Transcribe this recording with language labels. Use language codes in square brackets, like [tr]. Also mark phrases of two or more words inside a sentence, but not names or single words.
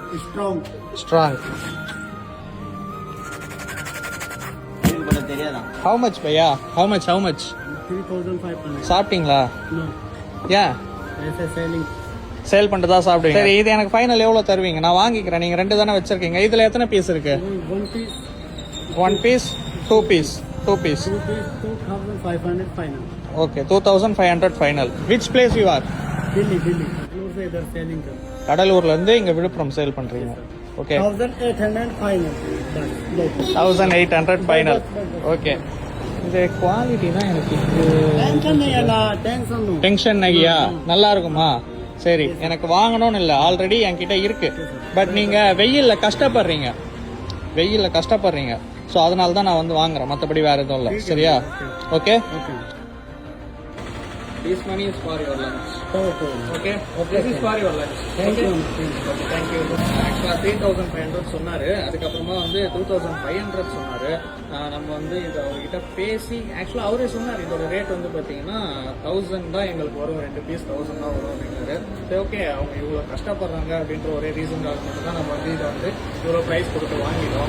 [en] Strong. How much bhaiya? How much? 3,500. [ta] சாப்பிட்டீங்களா? [en] No. Yeah. Selling. [ta] சேல் பண்ணிட்டு தான் சாப்பிடுவீங்க. சரி, இது எனக்கு ஃபைனல் எவ்வளோ தருவீங்க? நான் வாங்கிக்கிறேன். நீங்கள் 2 தானே வச்சிருக்கீங்க. இதில் எத்தனை பீஸ் இருக்கு? [en] 1 piece. 1 piece, 2 piece, 2 piece. 2 piece, 2,500 final. Okay, 2,500 final. Which place you are? [hi] Delhi. Bangalore से इधर selling कर. [ta] கடலூர்லேருந்து இங்கே விழுப்புரம் சேல் பண்ணுறீங்க. ஓகே. [en] 1,800 final. 1,800 final. ஓகே. [ta] இது குவாலிட்டி தான் எனக்கு [hi] Tension नहीं है ना, [en] tension no. [ta] டென்ஷன் நகியா நல்லா இருக்குமா? சரி, எனக்கு வாங்கணும்னு இல்லை, ஆல்ரெடி என்கிட்ட இருக்கு. பட் நீங்கள் வெயிலில் கஷ்டப்படுறீங்க. ஸோ அதனால தான் நான் வந்து வாங்குறேன், மற்றபடி வேறு எதுவும் இல்லை. சரியா? ஓகே. [en] This money is for your lunch. Okay. This is for your lunch. Thank you. [ta] ஆக்சுவலாக 3,500 சொன்னார். அதுக்கப்புறமா வந்து 2,500 சொன்னார். நம்ம வந்து இதை அவர்கிட்ட பேசி ஆக்சுவலாக அவரே சொன்னார் இதோட ரேட் வந்து பார்த்தீங்கன்னா 1,000 தான் எங்களுக்கு வரும், 2 பீஸ் 1,000 தான் வரும் அப்படின்னாரு. சரி, ஓகே, அவங்க இவ்வளோ கஷ்டப்படுறாங்க அப்படின்ற ஒரே ரீசனுக்காக மட்டும் தான் நம்ம வந்து இதை வந்து இவ்வளோ ப்ரைஸ் கொடுத்து வாங்கிட்டோம்.